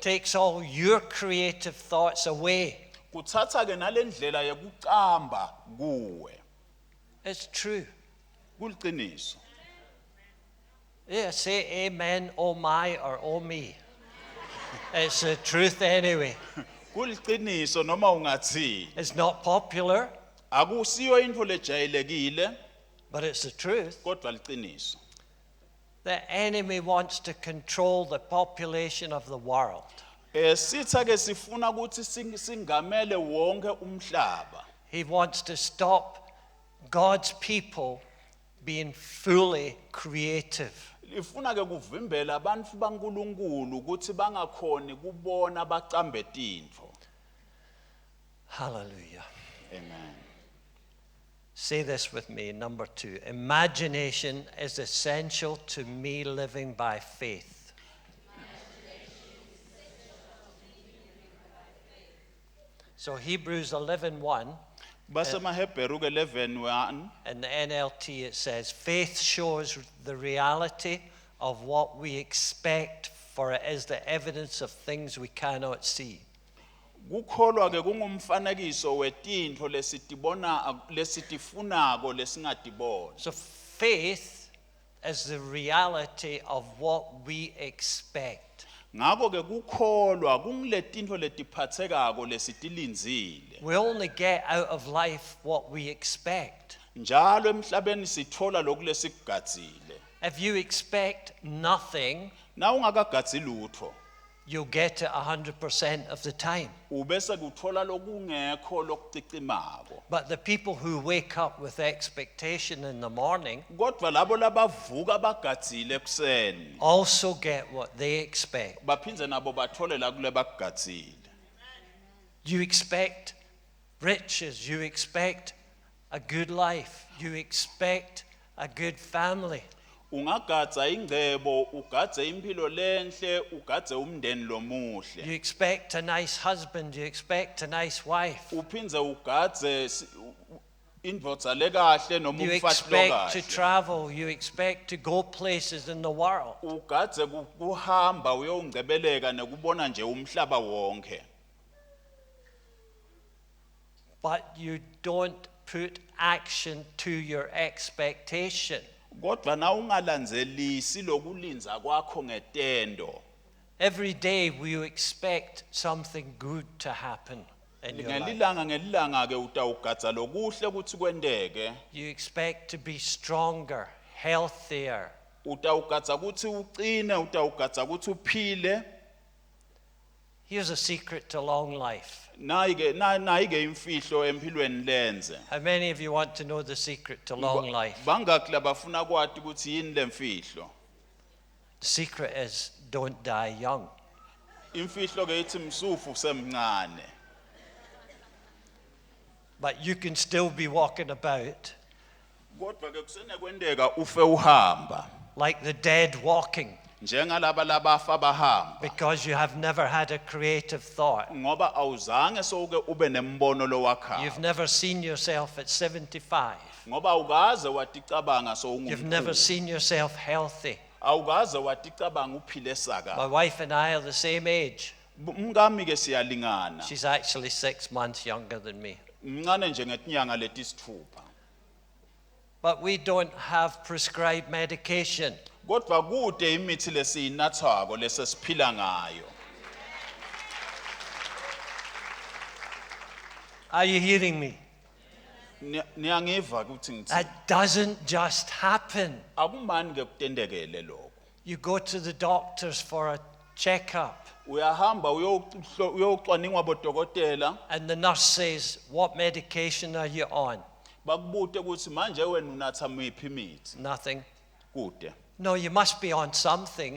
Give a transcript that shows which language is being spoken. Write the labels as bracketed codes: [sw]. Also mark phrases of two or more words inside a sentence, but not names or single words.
[en] Takes all your creative thoughts away. [ss] Kutsatsa ke nalendlela yekucamba kuwe. [en] It's true. [ss] Kuliciniso. [en] Yeah, say amen, oh my, or oh me. It's the truth anyway. [ss] Kuliciniso noma ungathini. [en] It's not popular, [ss] Akusiyo intfo lejayelekile, [en] but it's the truth. [ss] kodwa liciniso. [en] The enemy wants to control the population of the world. [ss] Sitha ke sifuna ukuthi singamele wonke umhlaba. [en] He wants to stop God's people being fully creative. [ss] Ifuna ke kuvimbela abantu baNkulunkulu ukuthi bangakhoni kubona bacambe tintfo. [en] Hallelujah. Amen. Say this with me, number 2. Imagination is essential to me living by faith. So Hebrews 11:1, [ss] Base maHebheru ke 11:1 [en] in the NLT it says, faith shows the reality of what we expect, for it is the evidence of things we cannot see. [ss] kukholwa ke kungumfanekiso wetintfo lesitifunako lesingatibona. [en] So faith is the reality of what we expect. [ss] Ngako ke kukholwa kungiletintfo letiphatsekako lesitilindzile. [en] We only get out of life what we expect. [ss] Njalo emhlabeni sithola lokhu lesikugadzile. [en] If you expect nothing, [ss] Na ungakagadzi lutho, [en] you'll get it 100% of the time. [ss] ubese kuthola lokungekho lokucicimako. [en] But the people who wake up with expectation in the morning [ss] Kodwa labo labavuka bagadzile ekuseni [en] also get what they expect. [ss] baphindze nabo bathole la kule bakugadzile. [en] You expect riches, you expect a good life, you expect a good family. [ss] Ungagadza ingcebo, ugadze impilo lenhle, ugadze umndeni [en] You [ss] lomuhle. [en] expect a nice husband, you expect a nice wife. [ss] Uphindze ugadze indvodza lekahle noma [en] You [ss] umfati [en] expect to [ss] lokahle. [en] travel, you expect to go places in the world. [ss] Ugadze kuhamba uyongcebeleka nekubona nje umhlaba wonke. [en] But you don't put action to your expectation. [ss] Kodwa na ungalandzelisi lokulinza kwakho ngetendo. [en] Every day we expect something good to happen in your life. [ss] Ngelilanga ke utawugadza lokuhle ukuthi kwenteke. [en] You expect to be stronger, healthier. [ss] Utawugadza ukuthi ucine, utawugadza ukuthi uphile. [en] Here's a secret to long life. [ss] Nayike imfihlo empilweni lenze. [en] How many of you want to know the secret to long life? [ss] Bangaki labafuna kwati ukuthi yini lemfihlo? [en] The secret is don't die young. [ss] Imfihlo ke ithi msufu semncane. [en] But you can still be walking about [ss] Kodwa ke kusenekwenteka ufe uhamba. [en] like the dead walking [ss] Njengalaba labafa bahamba. [en] because you have never had a creative thought. [ss] Ngoba awuzange soke ube nembono lowakha. [en] You've never seen yourself at 75. [ss] Ngoba awukaze waticabanga [en] You've never [ss] sowungumkhulu. [en] seen yourself healthy. [ss] Awukaze waticabanga uphile [en] My [ss] saka. [en] wife and I are the same age. [ss] Mngami ke siyalingana. [en] She's actually 6 months younger than me. [ss] Mncane nje ngetinyanga letisithupha. [en] But we don't have prescribed medication. [ss] Kodwa kude imithi lesiyinathwako lesesiphila ngayo. [en] Are you hearing me? [ss] Niyangiva ukuthi ngithi [en] That doesn't just happen. [ss] akumani ke kutendekele lokho. [en] You go to the doctors for a checkup, [ss] Uyahamba uyocwaningwa bodokotela [en] and the nurse says, "What medication are you on?" [ss] bakubute ukuthi manje wena unatha miphi imithi. [en] Nothing. [ss] Kude. [en] No, you must be on something.